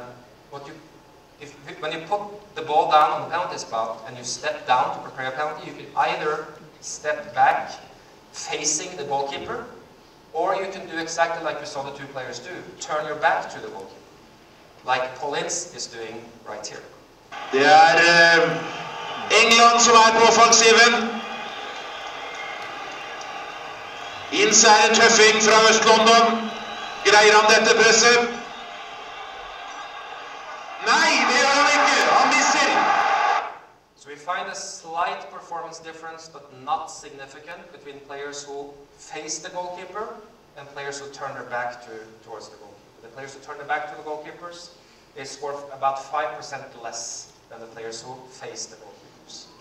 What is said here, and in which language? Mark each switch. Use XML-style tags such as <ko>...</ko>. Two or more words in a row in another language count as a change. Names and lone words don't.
<en>When you put the ball down on the penalty spot and you step down to prepare a penalty, you can either step back facing the goalkeeper, or you can do exactly like you saw the 2 players do, turn your back to the goalkeeper, like Paul Ince is doing right here.</en> <no>Det England som på offensiven. Ince en tøffing fra Øst-London. Greier han dette presset? Nei, det gjør</no> <en>find a slight performance difference, but not significant, between players who face the goalkeeper and players who turn their back towards the goalkeeper. The players who turn their back to the goalkeepers, they score about 5% less than the players who face the goalkeepers.</en>